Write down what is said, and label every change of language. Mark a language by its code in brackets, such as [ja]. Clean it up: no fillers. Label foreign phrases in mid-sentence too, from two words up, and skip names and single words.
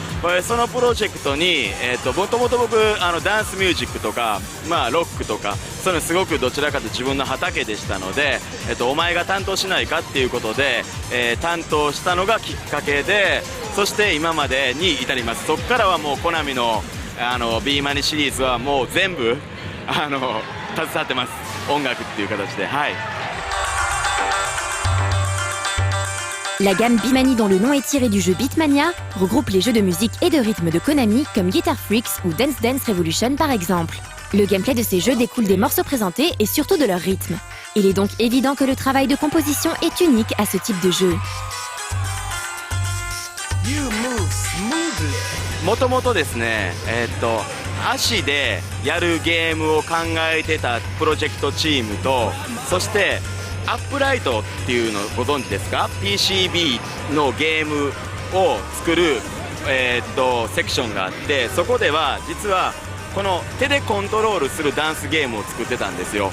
[ja] そのプロジェクトに、もともと僕ダンスミュージックとか、ロックとかそういうのすごくどちらかと自分の畑でしたので、お前が担当しないかっていうことで、担当したのがきっかけで、そして今までに至ります。そこからはもうコナミのビーマニシリーズはもう全部携わってます。音楽っていう形で、はい。 [fr] La gamme Beatmania, dont le nom est tiré du jeu Beatmania, regroupe les jeux de musique et de rythme de Konami comme Guitar Freaks ou Dance Dance Revolution par exemple. Le gameplay de ces jeux découle des morceaux présentés et surtout de leur rythme. Il est donc évident que le travail de composition est unique à ce type de jeu. [ja] もともとですね、足でやるゲームを考えてたプロジェクトチームと、そしてアップライトっていうのご存知ですか？ PCB のゲームを作る、セクションがあって、そこでは実はこの手でコントロールするダンスゲームを作ってたんですよ。